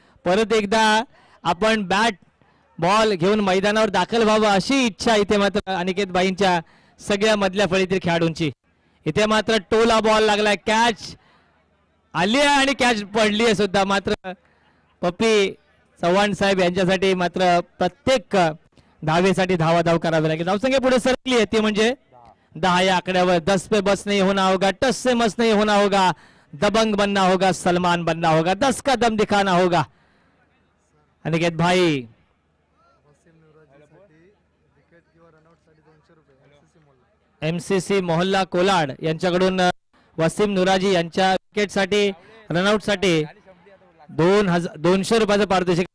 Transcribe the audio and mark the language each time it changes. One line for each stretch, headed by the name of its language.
Marathi: परत एकदा आपण बॅट बॉल घेऊन मैदानावर दाखल व्हावं अशी इच्छा इथे मात्र अनिकेत बाईंच्या सगळ्या मधल्या फळीतील खेळाडूंची. इथे मात्र टोला बॉल लागलाय, कॅच आली आहे आणि कॅच पडली आहे सुद्धा. मात्र पप्पी चव्हाण साहेब यांच्यासाठी मात्र प्रत्येक धावेसाठी धावाधाव करावी लागेल. धावसंख्या पुढे सरकली आहे ती म्हणजे 10 या आकड्यावर.
Hindi: 10 पे बस नहीं होना होगा, टस से मस नहीं होना होगा, दबंग बनना होगा, सलमान बनना होगा, 10 का दम दिखाना होगा.
Marathi: अनिकेत भाई, MCC मोहल्ला कोलाड यांच्याकडून वसीम नुराजी यांच्या विकेटसाठी रनआउट साठी 200 रुपयाचं पारितोषिक.